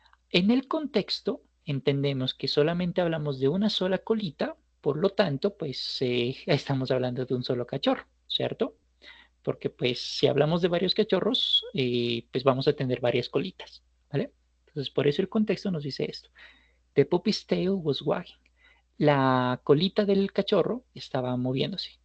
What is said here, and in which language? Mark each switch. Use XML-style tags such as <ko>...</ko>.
<es>En el contexto, entendemos que solamente hablamos de una sola colita, por lo tanto, pues estamos hablando de un solo cachorro, ¿cierto? Porque pues si hablamos de varios cachorros, pues vamos a tener varias colitas, ¿vale? Entonces, por eso el contexto nos dice esto.</es> <en>The puppy's tail was wagging.</en> <es>La colita del cachorro estaba moviéndose.</es>